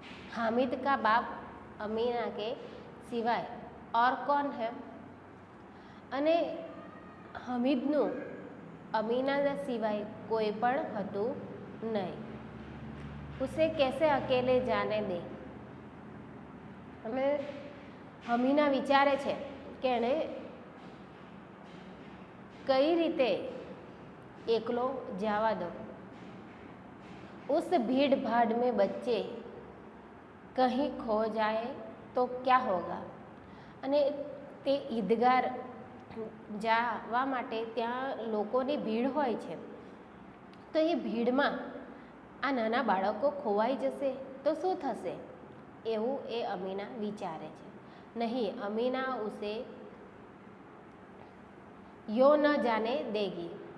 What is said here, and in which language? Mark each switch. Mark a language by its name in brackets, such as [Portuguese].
[Hindi] हामिद का बाप अमीना के सिवाय और कौन है. [Gujarati] અને હમીદનું અમીના સિવાય કોઈ પણ હતું નહીં. [Hindi] ઉસે કેસે અકેલે જાને દે. [Gujarati] અને અમીના વિચારે છે કે એણે કઈ રીતે એકલો જવા દો. [Hindi] उस भीड़ भाड़ में बच्चे कहीं खो जाए तो क्या होगा. [Gujarati] અને તે ઈદગાહ જવા માટે ત્યાં લોકોની ભીડ હોય છે, તો એ ભીડમાં આ નાના બાળકો ખોવાઈ જશે તો શું થશે એવું એ અમીના વિચારે છે. [Hindi] નહીં, અમીના ઉસે યો ન જાને દેગી.